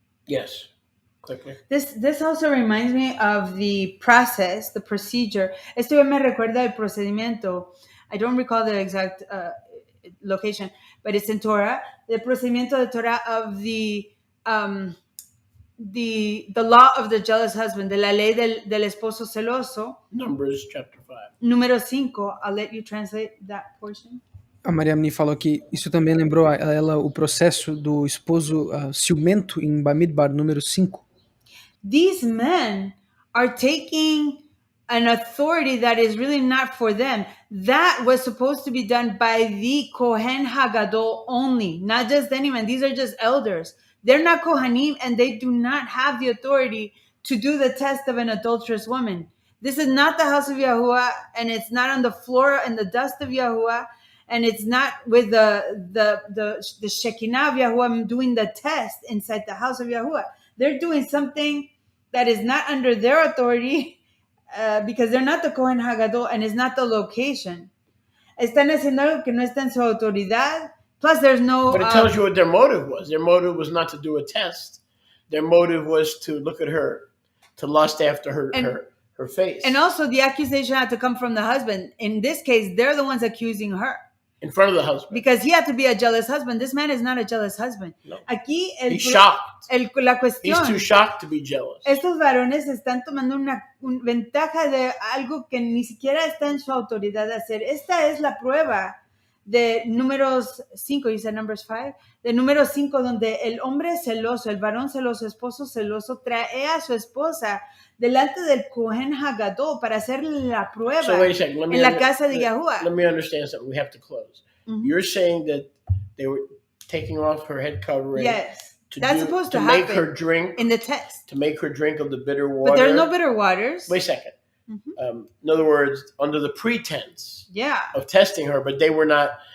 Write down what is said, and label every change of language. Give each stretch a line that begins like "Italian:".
English: Yes. Quickly. This also reminds me of the process, the procedure.
Spanish: Esto ya me recuerda el procedimiento.
English: I don't recall the exact location, but it's in Torah. The
Spanish: procedimiento de Torah
English: of the law of the jealous husband,
Spanish: de la ley del esposo celoso.
English: Numbers chapter 5.
Spanish: Número 5.
English: I'll let you translate that portion.
Portuguese: A Mariamni falou que isso também lembrou a ela o processo do esposo ciumento em Bamidbar, número 5.
English: These men are taking an authority that is really not for them. That was supposed to be done by the Kohen Hagadol only, not just anyone. These are just elders. They're not Kohanim and they do not have the authority to do the test of an adulterous woman. This is not the house of Yahuwah, and it's not on the floor and the dust of Yahuwah, and it's not with the Shekinah of Yahuwah doing the test inside the house of Yahuwah. They're doing something that is not under their authority because they're not the Kohen Hagadol and it's not the location.
Spanish: Están haciendo algo que no está en su autoridad.
English: Plus, there's no... But it tells you what their motive was. Their motive was not to do a test. Their motive was to look at her, to lust after her face. And also, the accusation had to come from the husband. In this case, they're the ones accusing her. In front of the husband. Because he had to be a jealous husband. This man is not a jealous husband. No.
Spanish: Aquí,
English: He's shocked.
Spanish: La cuestión...
English: He's too shocked to be jealous.
Spanish: Estos varones están tomando una ventaja de algo que ni siquiera está en su autoridad de hacer. Esta es la prueba de números 5,
English: you said numbers 5,
Spanish: de número 5, donde el hombre celoso, el varón celoso, esposo celoso, trae a su esposa delante del Kohen Hagadol para hacerle la prueba en la casa de Yahuwah.
English: Let me understand something. We have to close. Mm-hmm. You're saying that they were taking off her head covering. Yes. That's supposed to happen make her drink in the test. To make her drink of the bitter water. But there's no bitter waters. Wait a second. Mm-hmm. In other words, under the pretense of testing her, but they were not.